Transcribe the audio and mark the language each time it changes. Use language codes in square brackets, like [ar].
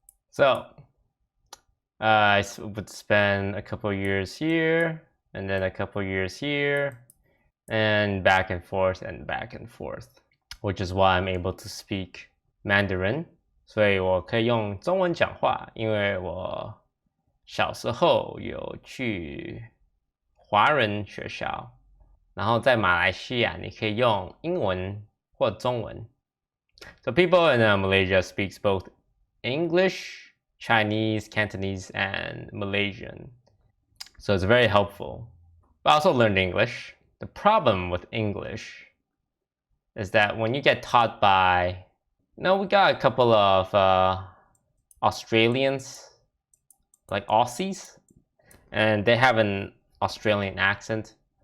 [en] So, I would spend a couple years here, and then a couple years here, and back and forth, which is why I'm able to speak Mandarin. [zh] 所以我可以用中文讲话，因为我小时候有去华人学校，然后在马来西亚你可以用英文或中文。 [en] So people in Malaysia speaks both English, Chinese, Cantonese, and Malaysian. So it's very helpful. But I also learned English. The problem with English is that when you get taught by, we got a couple of Australians, like Aussies, and they have an Australian accent.